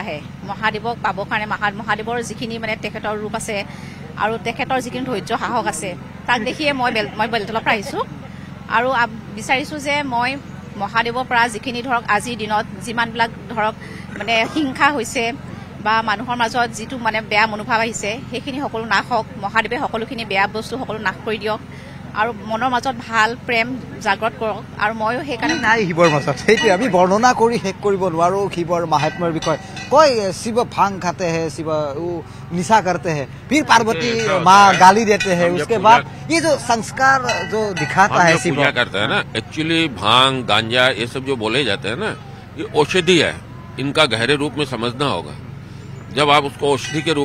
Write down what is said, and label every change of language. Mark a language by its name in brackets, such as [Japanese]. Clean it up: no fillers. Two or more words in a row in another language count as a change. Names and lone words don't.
[Assamese] আহে মহাদেৱক পাবৰ কাৰণে মহাদেৱৰ যিখিনি মানে তেখেতৰ ৰূপ আছে আৰু তেখেতৰ যিখিনি ধৈৰ্য সাহস আছে তাক দেখিয়ে মই বেলতলৰ পৰা আহিছোঁ আৰু বিচাৰিছোঁ যে মই মহাদেৱৰ পৰা যিখিনি ধৰক আজিৰ দিনত যিমানবিলাক ধৰক মানে হিংসা হৈছে বা মানুহৰ মাজত যিটো মানে বেয়া মনোভাৱ আহিছে সেইখিনি সকলো নাশ হওক মহাদেৱে সকলোখিনি বেয়া বস্তু সকলো নাশ কৰি দিয়ক আৰু মনৰ মাজত ভাল প্ৰেম জাগ্ৰত কৰক আৰু ময়ো সেইকাৰণে নাই শিৱৰ মাজত সেইটোৱে আমি বৰ্ণনা কৰি শেষ কৰিব নোৱাৰোঁ শিৱৰ মাহাত্ম্যৰ বিষয়ে কয় শিৱ [Hindi] भांग खाते हैं शिव निशा करते हैं फिर पार्वती माँ गाली देते हैं उसके बाद ये जो संस्कार जो दिखाता है शिव करते हैं ना एक्चुअली भांग गांजा ये सब जो बोले जाते हैं ना ये औषधि है इनका गहरे रूप में समझना होगा जब आप उसको औषधि के रूप